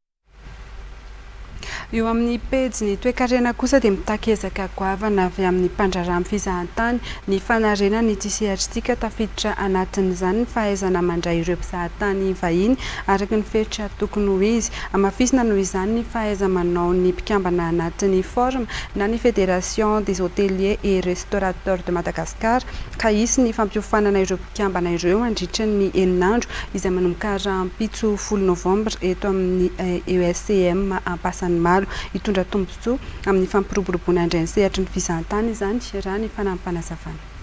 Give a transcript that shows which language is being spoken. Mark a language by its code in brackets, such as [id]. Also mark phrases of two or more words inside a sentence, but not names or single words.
[mg] Eo amin'ny pejy ny toe-karena kosa dia mitakezaka goavana avy amin'ny mpandraramy fizahantany ny fanarena ny tsisehatra tafiditra anatin'izany ny fahaizana mandray ireo mpizahatany vahiny araka ny fehitra tokony ho izy. Amafisina noho izany ny fahaiza-manao ny mpikambana anatin'ny forme na ny Fédération des hôteliers et restaurateurs de Madagascar ka hisy ny fampiofanana ireo mpikambana ireo andritra ny eninandro izay manomboka rahampitso 10 novambra eto amin'ny ESCM Ampasanimalo. Hitondra tombontsoa amin'ny fampiroboroboana indray ny sehatra ny fizahantany izany raha ny fanampanazavana.